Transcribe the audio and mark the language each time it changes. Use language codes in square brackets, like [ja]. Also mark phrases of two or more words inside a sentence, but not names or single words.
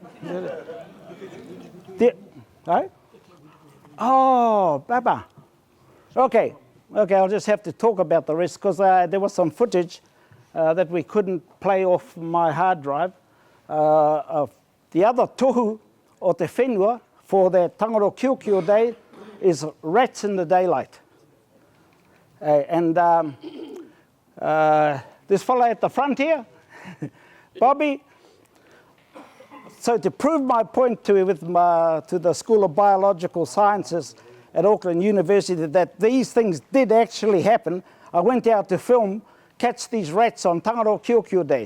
[en] Right? Oh, Baba. Okay, I'll just have to talk about the rest, because there was some footage that we couldn't play off my hard drive. The other [mi] tohu o te whenua [en] for the Tangaro Kiokio Day is rats in the daylight. This fellow at the front here, Bobby. So to prove my point to the School of Biological Sciences at Auckland University that these things did actually happen, I went out to catch these rats on Tangaro Kyokyo Day.